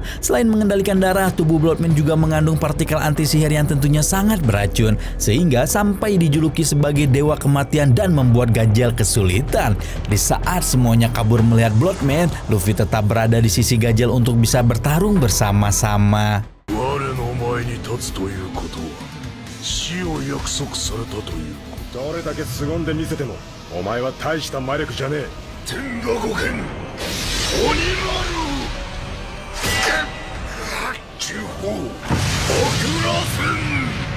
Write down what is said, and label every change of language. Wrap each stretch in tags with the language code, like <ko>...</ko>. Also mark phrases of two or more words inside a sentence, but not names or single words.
<id>Selain mengendalikan darah, tubuh Bloodman juga mengandung partikel anti sihir yang tentunya sangat beracun, sehingga sampai dijuluki sebagai dewa kematian dan membuat Gajel kesulitan. Di saat semuanya kabur melihat Bloodman, Luffy tetap berada di sisi Gajel untuk bisa bertarung bersama-sama.</id> <ja>どれだけ凄んでみせてもお前は大した魔力じゃねえ。天下五剣鬼丸中宝極楽戦</ja>